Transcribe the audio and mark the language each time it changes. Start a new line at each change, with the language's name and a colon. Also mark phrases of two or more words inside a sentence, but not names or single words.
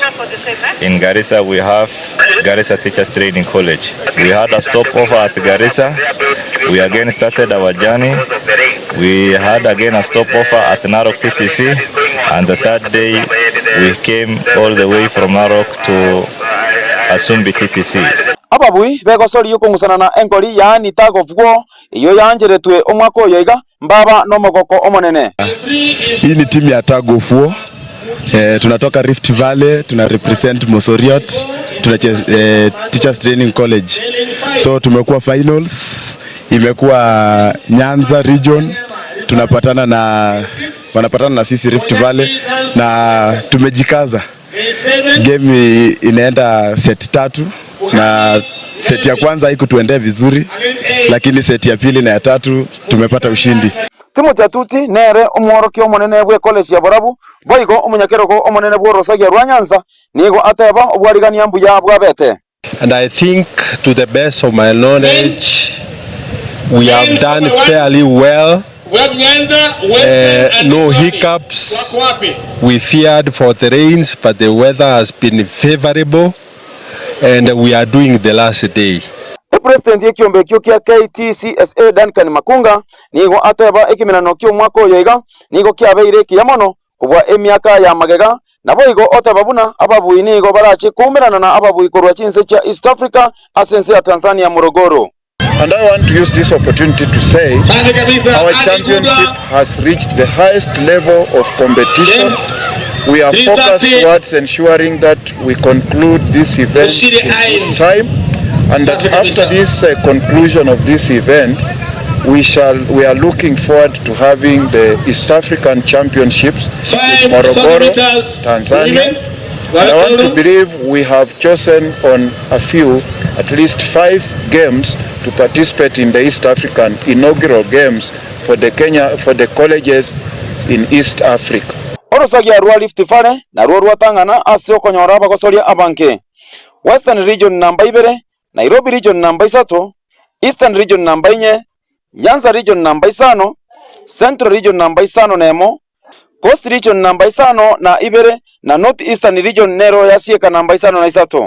English: In Garissa, we have Garissa Teachers Training College. We had a stopover at Garissa. We again started our journey. We had again a stopover at Narok TTC, and the third day we came all the way from Narok to Asumbi TTC.
Gusii: Ababui begosori yukungusana na enkori yani
English: tag of war
Gusii: iyo yanjeretwe omwaka oyoiga mbaba no mogoko omonene.
Swahili: Hii ni timu ya
English: tag of war.
Swahili: Tunatoka Rift Valley, tuna represent Mosoriot, tunacheza Teachers Training College. So tumekuwa finals, imekuwa Nyanza region, wanapatana na sisi Rift Valley na tumejikaza. Game inaenda set 3 na set ya kwanza haikutuendea vizuri, lakini set ya pili na ya 3 tumepata ushindi.
Gusii: Timu Tuti nere umworoki omonene bwe college ya Borabu boigo omunyakeroko omonene bwo Rosagia rwa Nyanza nigo ateba obwarigania mbuya bwabete.
English: And I think to the best of my knowledge we have done fairly well. No hiccups. We feared for the rains, but the weather has been favorable and we are doing the last day.
Gusii: President yekiombe kyo kia KTCSA Duncan Makunga nigo ateba ekiminano kyo mwako yoiga nigo kiabeire kiyamono kubwa emyaka ya magega na boigo otababuna ababui nigo barachi kumirana na ababui korwa chinse cha East Africa asense ya Tanzania Morogoro.
English: And I want to use this opportunity to say our championship has reached the highest level of competition. We are focused towards ensuring that we conclude this event in time, and that after this conclusion of this event, we are looking forward to having the East African Championships in Morogoro, Tanzania. And I want to believe we have chosen on a few, at least 5 games to participate in the East African inaugural games for the colleges in East Africa.
Gusii: Orosagia rwa Rift Valley na rwa Tangana asio konyora abagosoria abanke. Western region namba 2, Nairobi region namba 3, Eastern region namba 4, Nyanza region namba 5, Central region namba 5 nemo, Coast region namba 5 na 2 na North Eastern region nero yasieka namba 5 na 3.